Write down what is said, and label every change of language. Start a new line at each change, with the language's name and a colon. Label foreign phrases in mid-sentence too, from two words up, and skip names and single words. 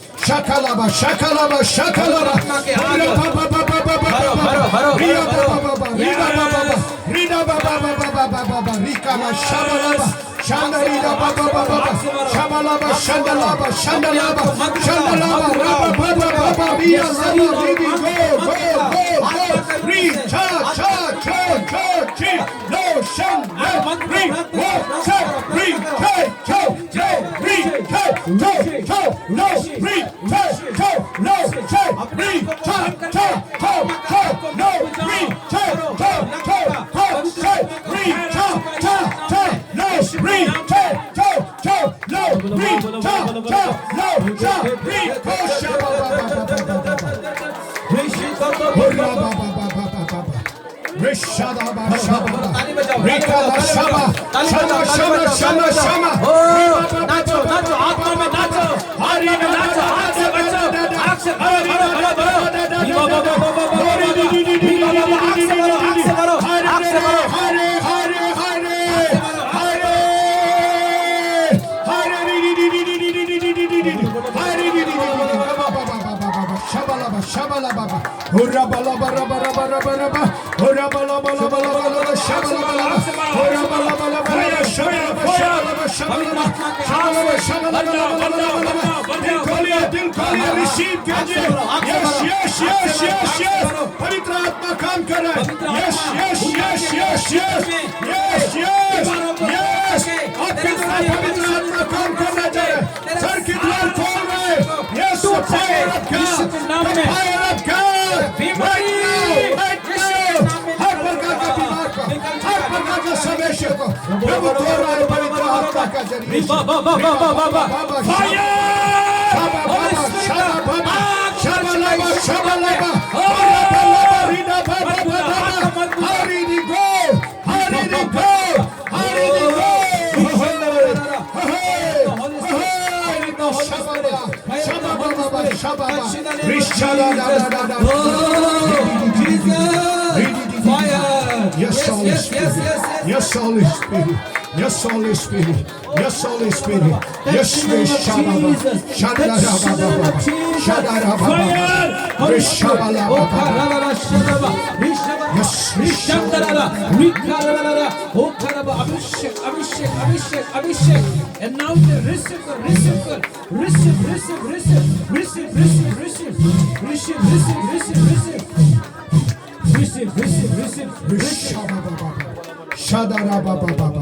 Hindi: shakalaba, shakalaba, shakalaba. Rida baba baba baba baba. Rida baba baba, rida baba baba, rida baba baba baba baba. Rikama shabalaba. Shandarida baba baba baba. Shabalaba, shandalaba, shandalaba, shandalaba. Raba baba baba. Ria raba, ridi go. Re, cha, cha, cha, cha, chi. No, shan, no, re, wo, cha, re, che, cho, no, re, che, cho, cho, no, re, che, cho, no, che, re, cha, cha, cho, cho, no, re, che, cho, cho, che, re, cha, cha, cha, no, re, che, cho, cho, no, re, cha, cha, no, cha, re, ko, shaba, नाचो नाचो आत्मा में नाचो हरी में नाचो आग से बचो आग से भरो भरो भरो भरो आग से भरो आग से भरो हरे हरे हरे हरे Shabalaba, shabalaba, hurra bala bara bara bara bara bara, hurra bala bala bala bala, shabalaba, hurra bala bala bala, shabalaba, shabalaba, shabalaba, shabalaba, shabalaba, दिल खोलिए, receive कीजिए, yes, पवित्र आत्मा काम कर रहा है, yes, आपके द्वारा पवित्र आत्मा काम करना चाहिए, सर की द्वार खोल रहे हैं,
English: yes, fire of God, fire of God, right now,
Hindi: हर प्रकार का बीमार को, हर प्रकार का समस्या को, प्रभु तोड़ रहा है पवित्र आत्मा का जरिए,
English: fire, shabalaba, rida baba baba, hari di go, shababa, rishada da da da da. Yes, Holy Spirit. Yes, Holy Spirit. Yes, Holy Spirit. Yes, Holy Spirit. Yes, Shababa. Shadarababa. Shadarababa. Rishabalababa. Yes, Rishandarara, Rikarara, Okaraba, Abhishek, and now the receive, Shadarababa.